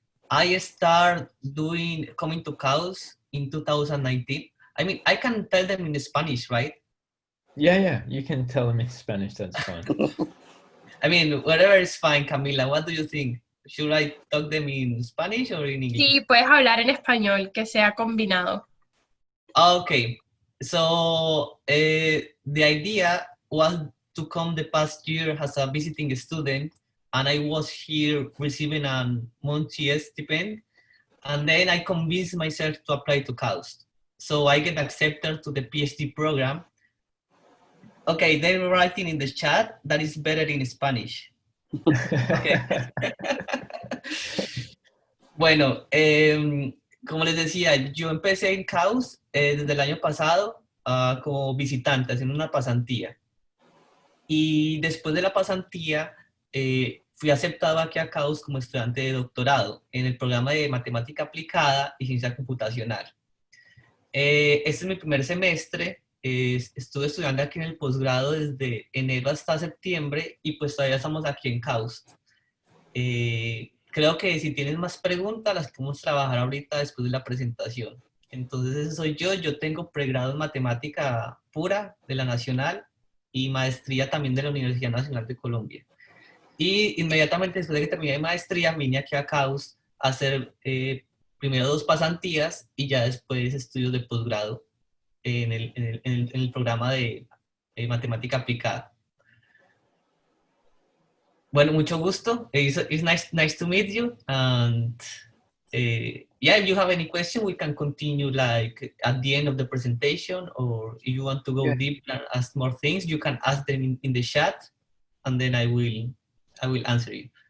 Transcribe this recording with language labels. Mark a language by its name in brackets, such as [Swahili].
[English] I started coming to KAUST in 2019. I mean, I can tell them in Spanish, right? Yeah, you can tell them in Spanish, that's fine. I mean, whatever is fine, Camila. What do you think? Should I talk them in Spanish or in English? [Spanish] Sí, puedes hablar en español, que sea combinado. [English] Okay, so the idea was to come the past year as a visiting student, and I was here receiving a monthly stipend, and then I convinced myself to apply to KAUST. So I get accepted to the PhD program. Okay, they're writing in the chat that is better in Spanish. Okay. [Spanish] Bueno, como les decía, yo empecé en KAUST desde el año pasado como visitante, haciendo una pasantía. Y después de la pasantía, fui aceptado aquí a KAUST como estudiante de doctorado en el programa de Matemática Aplicada y Ciencia Computacional. Este es mi primer semestre. Estuve estudiando aquí en el posgrado desde enero hasta septiembre y pues todavía estamos aquí en KAUST. Creo que si tienes más preguntas las podemos trabajar ahorita después de la presentación. Entonces ese soy yo tengo pregrado en matemática pura de la Nacional y maestría también de la Universidad Nacional de Colombia. Y inmediatamente después de que terminé de maestría vine aquí a KAUST a hacer primero 2 pasantías y ya después estudios de posgrado en el programa de matemática aplicada. Bueno, mucho gusto. [English] It's nice to meet you. And yeah, if you have any question, we can continue like at the end of the presentation, or if you want to go deep and ask more things, you can ask them in the chat, and then I will answer you.